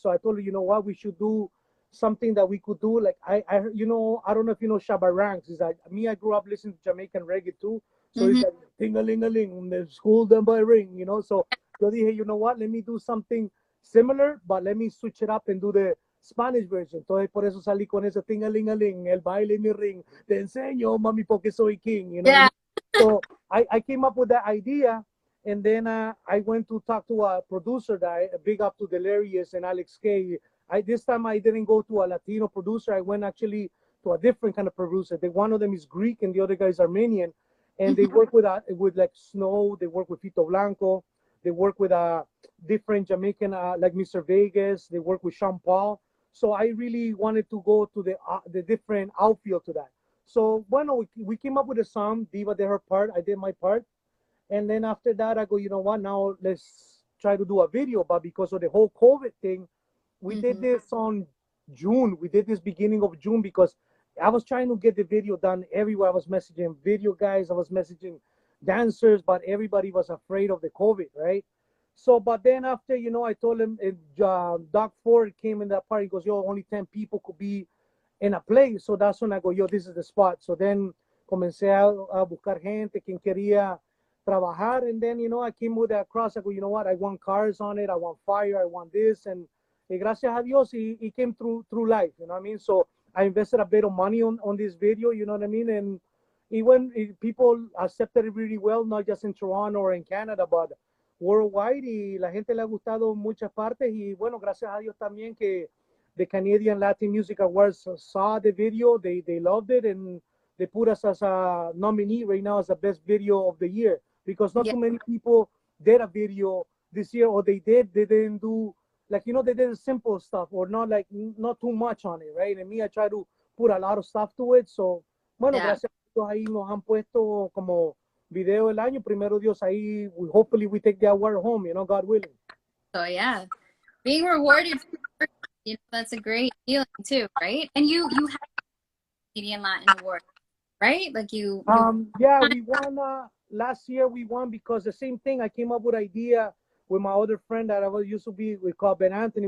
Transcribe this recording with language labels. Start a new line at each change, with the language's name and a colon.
English: So I told her, you know what, we should do something that we could do. Like I don't know if you know Shabba Ranks. Is that me? I grew up listening to Jamaican reggae too. So it's like ting a ling a ling, the school done by ring. So
Spanish: yo dije,
English: you know what? Let me do something similar, but let me switch it up and do the Spanish version.
Spanish: Entonces por eso salí con ese ting a ling a ling, el baile mi ring. Te enseño, mami, porque soy king.
English: yeah. So I came up with that idea, and then I went to talk to a producer that big up to Delirious and Alex K. This time I didn't go to a Latino producer. I went actually to a different kind of producer. One of them is Greek and the other guy is Armenian, and they work with like Snow. They work with Fito Blanco. They work with different Jamaican like Mr. Vegas. They work with Sean Paul. So I really wanted to go to the different outfield to that. So bueno, we came up with a song. Diva did her part. I did my part. And then after that, I go, you know what? Now let's try to do a video. But because of the whole COVID thing, we did this on June. We did this beginning of June because I was trying to get the video done everywhere. I was messaging video guys. I was messaging dancers, but everybody was afraid of the COVID, right? So, but then after, I told him, Doc Ford came in that part. He goes, yo, only 10 people could be in a place. So that's when I go, yo, this is the spot. So then
Spanish: comencé a buscar gente quien quería trabajar.
English: And then, I came with that cross. I go, you know what? I want cars on it. I want fire. I want this. And
Spanish: gracias a Dios,
English: he came through life. You know what I mean? So I invested a bit of money on this video. You know what I mean? And people accepted it really well, not just in Toronto or in Canada, but worldwide.
Spanish: Y la gente le ha gustado en muchas partes. Y bueno, gracias a Dios también que
English: the Canadian Latin Music Awards saw the video. They loved it, and they put us as a nominee right now as the best video of the year, because not too many people did a video this year, or they didn't do like, they did simple stuff, or not too much on it, right? And me, I try to put a lot of stuff to it.
Spanish: So bueno, gracias a Dios ahí nos han puesto como video del año. Primero Dios, ahí
English: hopefully we take the award home, God willing. So yeah, being rewarded for, that's a great feeling too, right? And you have Canadian Latin Award, right? Like you yeah, we won last year. We won because the same thing. I came up with idea with my other friend that I was used to be. We called Ben Anthony.